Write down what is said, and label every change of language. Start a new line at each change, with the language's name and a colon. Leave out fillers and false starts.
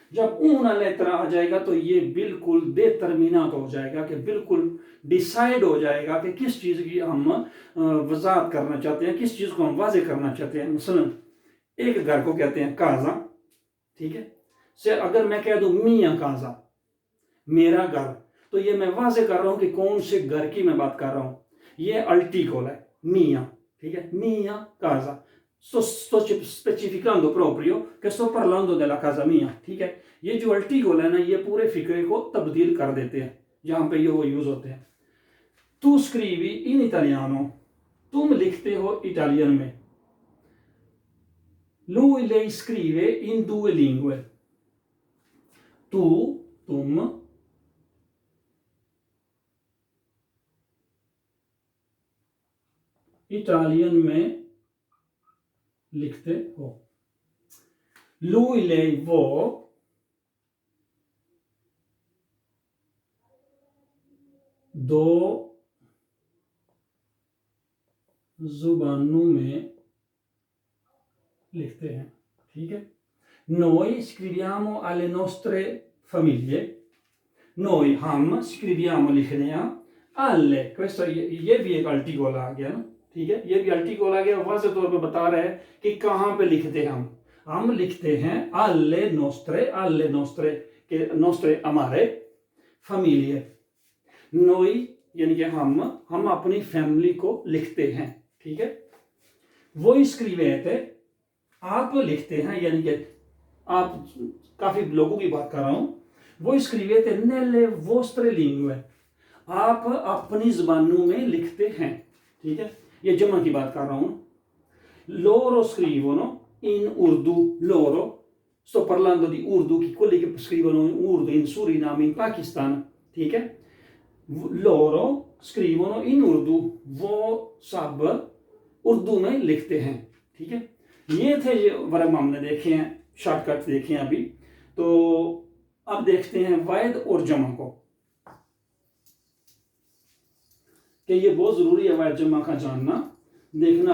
Hindi: जब ऊना लेत्रा आ जाएगा तो ये बिल्कुल डिटर्मिनात हो जाएगा, कि बिल्कुल डिसाइड हो जाएगा कि किस चीज़ की हम वजाहत करना चाहते हैं, किस चीज़ को हम वाज़ेह करना चाहते हैं। मसलन एक घर को कहते हैं काजा, ठीक है। से अगर मैं कह दूं मियाँ काजा, मेरा घर, तो ये मैं वाज़ेह कर रहा हूं कि कौन से घर की मैं बात कर रहा हूं। ये आर्टिकल है मियाँ, ठीक है, मियाँ casa.
Italian: sto specificando proprio che sto parlando della casa mia, ठीक है।
Hindi: ये जो आर्टिकल है ना, ये पूरे फिक्रे को तब्दील कर देते हैं जहां पे ये वो यूज होते हैं।
Italian: तू स्क्रीवी इन इटालियानो,
Hindi: तुम लिखते हो इटालियन में।
Italian: lui lei scrive in 2 lingue, tu
Hindi: तुम इटालियन में लिखते हो। lui lei वो दो जुबानों में लिखते हैं, ठीक है।
Italian: noi scriviamo alle nostre famiglie,
Hindi: noi हम scriviamo लिखने हैं, alle questo ये भी एक आर्टिकल आ गया ना, ठीक है, ये भी आर्टिकल आ गया, वाज़ेह तौर पे बता रहा है कि कहाँ पे लिखते हैं हम लिखते हैं alle nostre के nostre हमारे famiglie, noi यानी कि हम अपनी फैमिली को लिखते हैं, ठीक है। voi scrivete आप लिखते हैं, यानी कि आप काफी लोगों की बात कर रहा हूं।
Italian: voi scrivete nelle vostre lingue,
Hindi: आप अपनी जुबानों में लिखते हैं, ठीक है। ये जमा की बात कर रहा हूं।
Italian: loro scrivono in urdu, loro sto parlando di urdu, quelli che scrivono in urdu in Suriname, in Pakistan, ठीक है। loro scrivono in urdu,
Hindi: वो सब उर्दू में लिखते हैं, ठीक है। ये थे जो वर्ब हमने देखे हैं, शॉर्टकट देखे हैं अभी। तो अब देखते हैं वाहिद और जमा को, कि ये बहुत जरूरी है वाहिद जमा का जानना, देखना।